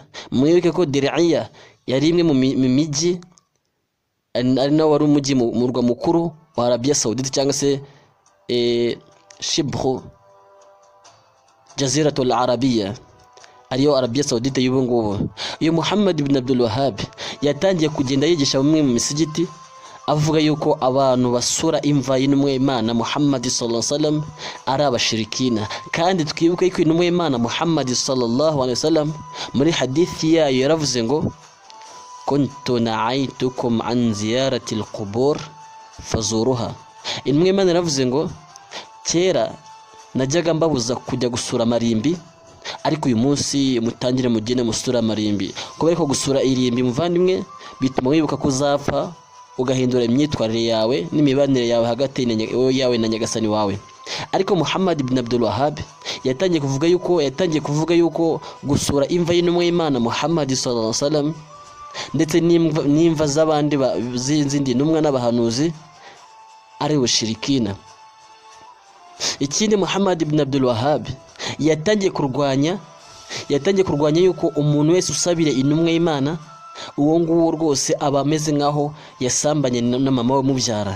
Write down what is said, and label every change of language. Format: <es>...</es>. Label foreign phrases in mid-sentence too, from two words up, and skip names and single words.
<rw>Mwibuke ko Dir'iyya yari imwe mu mijyi, ari nawo wari umujyi mu murwa mukuru wa Arabia Saudite cyangwa se Shibhu Jaziratul Arabia. ariyo Arabia Saudite y'ubu ngubu. Uyu Muhammad ibn Abdul Wahhab yatangiye kugenda yigisha bamwe mu misigiti avuga yuko abantu basura imva y'intumwa y'Imana Muhammad</rw> <ar>صلى الله عليه وسلم</ar> <rw>ari abashirikina. Kandi twibuke ko intumwa y'Imana Muhammad</rw> <ar>صلى الله عليه وسلم</ar> <rw>muri hadithi yayo yaravuze ngo</rw> <ar>كنت نهيتكم عن زيارة القبور فزوروها.</ar> <rw>Intumwa y'Imana yaravuze ngo kera najyaga mbabuza kujya gusura amarimbi, ariko uyu munsi mutangire mugene musura amarimbi. Kubera ko gusura irimbi muvandimwe bituma wibuka kuzapfa, ugahindura imyitwarire yawe n'imibanire yawe hagati yawe na nyagasani wawe. Ariko Muhammad ibn Abdul Wahhab yatangiye kuvuga yuko gusura imva y'intumwa y'Imana Muhammad</rw> <ar>صلى الله عليه وسلم</ar> <rw>ndetse n'imva z'abandi z'izindi ntumwa n'abahanuzi ari ubushirikina. Ikindi Muhammad ibn Abdul Wahhab yatangiye kurwanya yuko umuntu wese usabire intumwa y'Imana uwo nguwo rwose aba ameze nkaho yasambanye na mama we mubyara.</rw>